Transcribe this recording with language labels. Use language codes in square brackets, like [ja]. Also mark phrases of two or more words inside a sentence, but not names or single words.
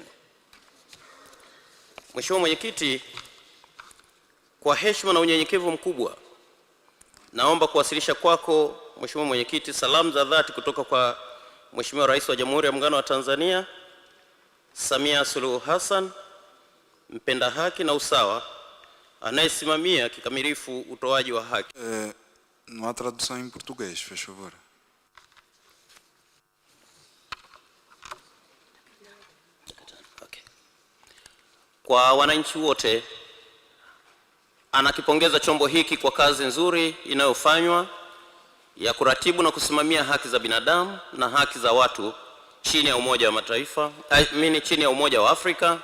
[sw] Mheshimiwa Mwenyekiti, kwa heshima na unyenyekevu mkubwa, naomba kuwasilisha kwako Mheshimiwa Mwenyekiti salamu za dhati kutoka kwa Mheshimiwa Rais wa Jamhuri ya Muungano wa Tanzania Samia Suluhu Hassan, mpenda haki na usawa, anayesimamia kikamilifu utoaji wa haki. [pt] Não há tradução em português, faz favor. Okay. [sw] Kwa wananchi wote, anakipongeza chombo hiki kwa kazi nzuri inayofanywa ya kuratibu na kusimamia haki za binadamu na haki za watu chini ya Umoja wa Mataifa, chini ya Umoja wa Afrika.